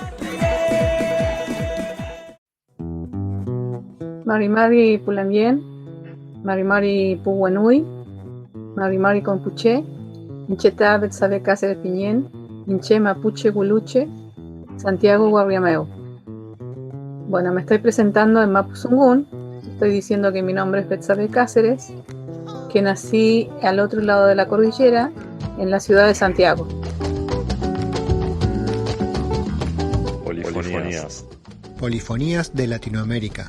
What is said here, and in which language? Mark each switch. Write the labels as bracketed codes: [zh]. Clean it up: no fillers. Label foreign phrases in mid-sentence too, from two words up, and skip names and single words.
[arn] Marimari Pulambien, Marimari Puguenui, Marimari Compuche, Incheta Betsabe Cáceres Piñén, Inche Mapuche Guluche, Santiago Guarriameu. [es] Bueno, me estoy presentando en Mapuzungún. Estoy diciendo que mi nombre es Betsabe Cáceres, que nací al otro lado de la cordillera, en la ciudad de Santiago. Polifonías de Latinoamérica.